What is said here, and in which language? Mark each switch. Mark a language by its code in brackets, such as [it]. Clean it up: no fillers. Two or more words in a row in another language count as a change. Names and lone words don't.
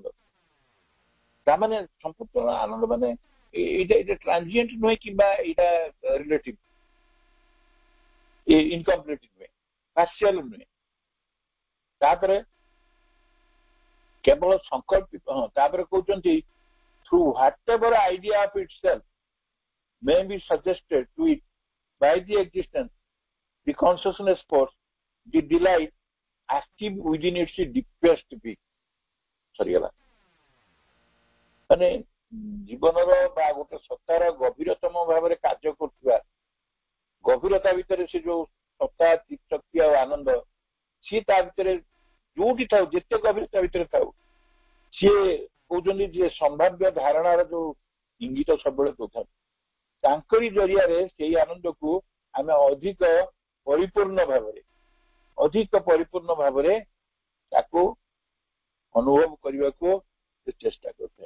[or] ତାମାନେ ସମ୍ପୂର୍ଣ୍ଣ ଆନନ୍ଦ ମାନେ ଏଇଟା ଟ୍ରାନଜିଏଣ୍ଟ ନୁହେଁ କିମ୍ବା ଏଇଟା [en] relative, incomplete [or] ନୁହେଁ, ପାର୍ସିଆଲ ନୁହେଁ। ତାପରେ କେବଳ ସଂକଳ୍ପିତ, ହଁ ତାପରେ କହୁଛନ୍ତି [en] through whatever idea of itself may be suggested to it by the existence, the consciousness force, the delight active within its deepest peak। [or] ସରିଗଲା। ମାନେ ଜୀବନର ବା ଗୋଟେ ସତ୍ତାର ଗଭୀରତମ ଭାବରେ କାର୍ଯ୍ୟ କରୁଥିବା ଗଭୀରତା ଭିତରେ ସେ ଯୋଉ ସତ୍ତା, ଶକ୍ତି ଆଉ ଆନନ୍ଦ, ସିଏ ତା ଭିତରେ ଯୋଉଠି ଥାଉ, ଯେତେ ଗଭୀରତା ଭିତରେ ଥାଉ, ସିଏ କହୁଛନ୍ତି ଯେ ସମ୍ଭାବ୍ୟ ଧାରଣାର ଯୋଉ ଇଙ୍ଗିତ ସବୁବେଳେ ଦଉଥାନ୍ତି, ତାଙ୍କରି ଜରିଆରେ ସେଇ ଆନନ୍ଦକୁ ଆମେ ଅଧିକ ପରିପୂର୍ଣ୍ଣ ଭାବରେ ତାକୁ ଅନୁଭବ କରିବାକୁ ସେ ଚେଷ୍ଟା କରିଥାଏ।